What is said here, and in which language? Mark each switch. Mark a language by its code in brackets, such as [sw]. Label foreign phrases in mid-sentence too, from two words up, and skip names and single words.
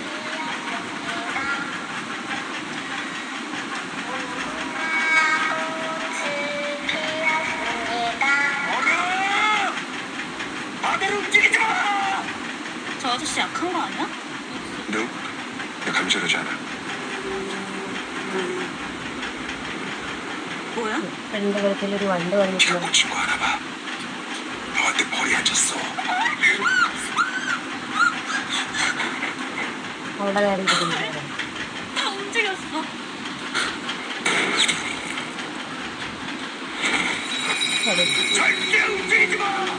[ko] 저 아저씨 약한 거 아니야? 너? 약하면 저러잖아. 뭐야? [ml] ഫ്രണ്ട് കഴുത്തിലൊരു വണ്ട് വന്നിട്ടുണ്ട്. [ko] 자꾸 친구 하나 봐. 너한테 벌이 앉았어. [ml] അവിടെ കാര്യം ഇരിക്കുന്നുണ്ട്. [ko] 다 움직였어. 절대 움직이지 마.